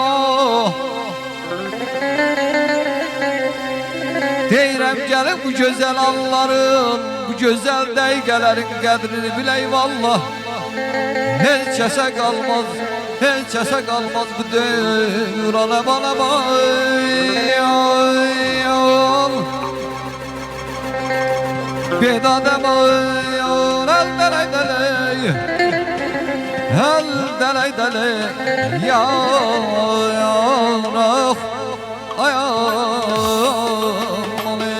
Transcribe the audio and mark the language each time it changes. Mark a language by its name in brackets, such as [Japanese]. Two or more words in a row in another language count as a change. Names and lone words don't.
[Azerbaijani] Deyirəm gəlin bu güzel anların, bu güzel dəqiqələrin qədrini bilək vallah. Heç kəsə qalmaz, heç kəsə qalmaz bu dövran aman aman. Bedadem ayar, el deley deley, el deley deley, yar ah, ayar.